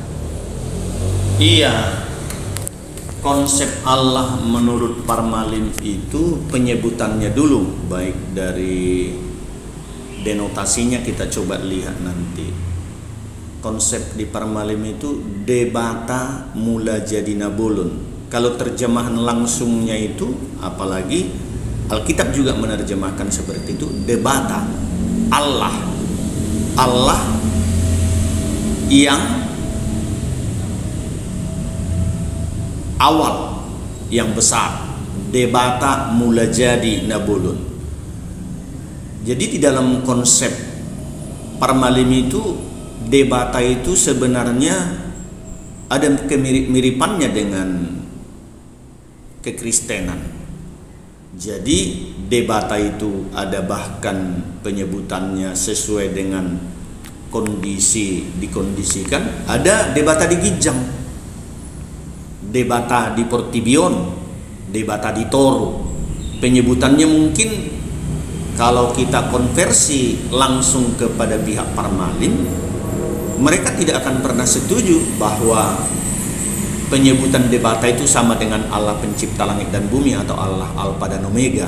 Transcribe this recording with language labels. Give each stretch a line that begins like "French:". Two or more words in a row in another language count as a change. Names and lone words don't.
Indonesian: Iya, konsep Allah menurut Permalim itu penyebutannya dulu, baik dari denotasinya kita coba lihat nanti. Konsep di Permalim itu
Batak Toba: debata mula jadi nabulun.
Indonesian: Kalau terjemahan langsungnya itu, apalagi Alkitab juga menerjemahkan seperti itu, debata Allah yang awal, yang besar,
Batak Toba: debata mula jadi nabulun.
Indonesian: Jadi di dalam konsep Permalim itu, debata itu sebenarnya ada kemirip-miripannya dengan kekristenan. Jadi debata itu ada bahkan penyebutannya sesuai dengan kondisi, dikondisikan. Ada debata di Gijang, debata di Portibion, debata di Toro. Penyebutannya mungkin kalau kita konversi langsung kepada pihak Permalim mereka tidak akan pernah setuju bahwa penyebutan Debata itu sama dengan Allah pencipta langit dan bumi atau Allah Alfa dan Omega.